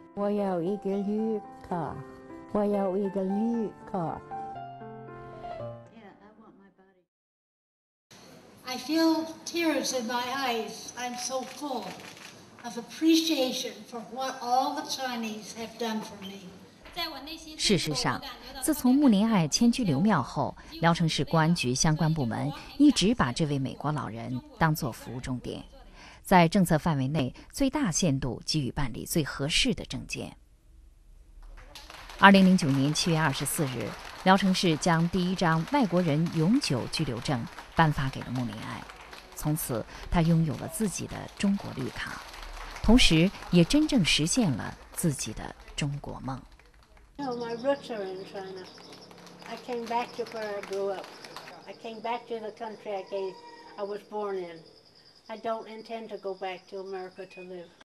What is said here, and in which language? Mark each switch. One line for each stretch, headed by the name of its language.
Chinese: 我要一个绿卡。我要一个绿卡。
English: I feel tears in my eyes. I'm so full of appreciation for what all the Chinese have done for me.
Chinese: 事实上，自从穆林爱迁居刘庙后，聊城市公安局相关部门一直把这位美国老人当作服务重点，在政策范围内最大限度给予办理最合适的证件。 2009年7月24日，聊城市将第一张外国人永久居留证颁发给了穆林爱，从此他拥有了自己的中国绿卡，同时也真正实现了自己的中国梦。
English: No, my roots are in China. I came back to where I grew up. I came back to the country I was born in. I don't intend to go back to America to live.